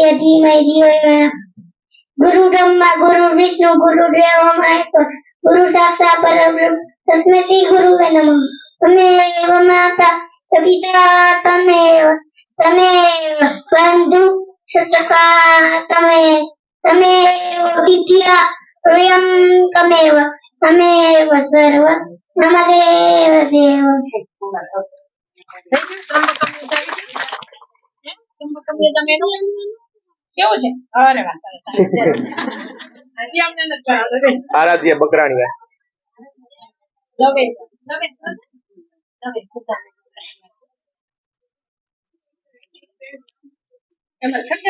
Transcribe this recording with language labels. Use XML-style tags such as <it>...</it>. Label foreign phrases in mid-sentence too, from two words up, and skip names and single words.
<sa>धीमहि धियो यो नः गुरु ब्रह्मा गुरु विष्णु गुरुदेव महेश्वर गुरु साक्षात् परब्रह्म तस्मै श्री गुरुवे नमः तमेव माता सविता तमेव बन्धु सखा तमेव विद्या प्रियं तमेव सर्व नमदेव देव</sa> <gu>કેવું છે? અરે વાહ, સરસ. હજી અમને નથી ભાવતું. આરાધ્ય બકરાણીયા. દવે. એમાં</gu>